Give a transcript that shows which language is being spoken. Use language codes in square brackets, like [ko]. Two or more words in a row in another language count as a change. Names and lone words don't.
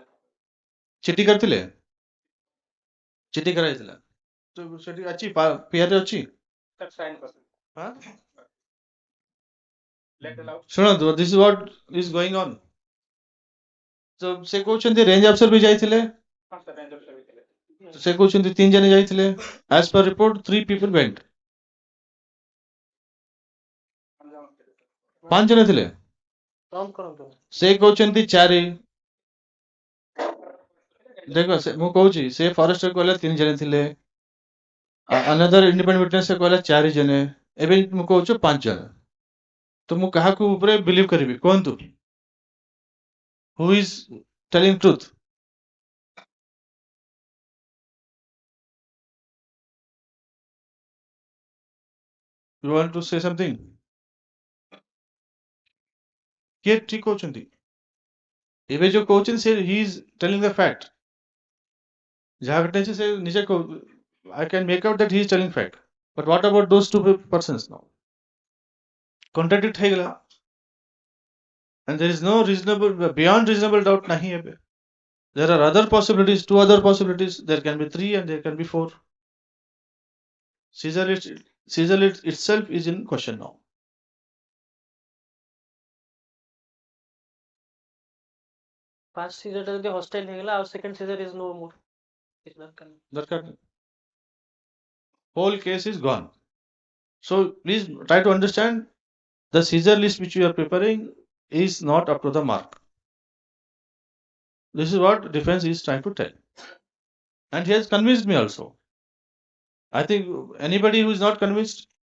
[or] ଚିଠି କରିଥିଲେ ଚିଠି କରାଯାଇଥିଲା ତ ସେଠି ଅଛି ପିଆରେ ଅଛି [en] sir sign [or] କରିଥିଲେ ହଁ ଲେଟ୍ ହେଲା [en] ଶୁଣନ୍ତୁ this is what is going on [or] ତ ସେ କହୁଛନ୍ତି [en] range officer [or] ବି ଯାଇଥିଲେ ହଁ ସାର୍ [en] range officer [or] ବି ଥିଲେ ସେ କହୁଛନ୍ତି 3 ଜଣ ଯାଇଥିଲେ [en] as per report 3 people went [or] 5 ଜଣ ଥିଲେ କାଉଣ୍ଟ କରନ୍ତୁ ସେ କହୁଛନ୍ତି 4 ଦେଖ ମୁଁ କହୁଛି ସେ ଫରେଷ୍ଟର କହିଲେ 3 ଜଣ ଥିଲେ [en] another independent witness [or] କହିଲା 4 ଜଣ ଏବେ ମୁଁ କହୁଛୁ 5 ଜଣ ତ ମୁଁ କାହାକୁ ଉପରେ ବିଲିଭ କରିବି କୁହନ୍ତୁ [en] who is telling truth you want to say something [or] କିଏ ଠିକ କହୁଛନ୍ତି ଏବେ ଯୋଉ କହୁଛନ୍ତି ସେ [en] he is telling the fact ଯାହା [or] ଘଟିଛି ସେ ନିଜେ [en] I can make out that he is telling fact but what about those 2 persons now contradict ହେଇଗଲା and there is no reasonable beyond reasonable doubt [hi] नहीं है [en] there are other possibilities 2 other possibilities there can be 3 and there can be 4 seizure list itself is in question now first seizureଟା [or] ଯଦି ହଷ୍ଟେଲ ହେଇଗଲା ଆଉ [en] second seizure is no more [or] କିଛି ଦରକାର ନାହିଁ [hi] दरकार नहीं. [en] Whole case is gone so please try to understand the seizure list which you are preparing is not up to the mark this is what defense is trying to tell and he has convinced me also I think anybody who is not convinced